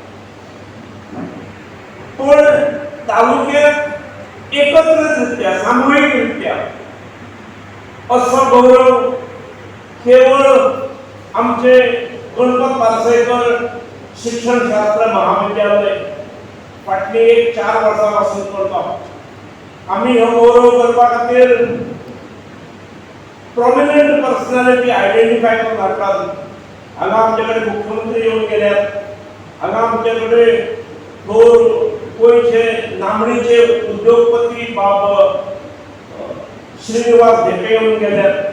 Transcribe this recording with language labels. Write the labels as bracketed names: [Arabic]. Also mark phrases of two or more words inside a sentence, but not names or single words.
[Marathi] पण तालुक्यात एकत्रितरित्या, सामूहिकरित्या असं गौरव केवळ आमचे गणपत पारसेकर शिक्षणशास्त्र महाविद्यालय फाटली 4 वर्षांपासून करतो. [Konkani] आम्ही हो गौरव करपा खातीर [English] prominent personality identify [Konkani] करून हाडटात. हांगा आमचे कडेन मुख्यमंत्री येवन गेल्यात. हांगा आमचे कडेन गोंयचे नामनेचे उद्योगपती बाब श्रीनिवास धेपे येवन गेल्यात.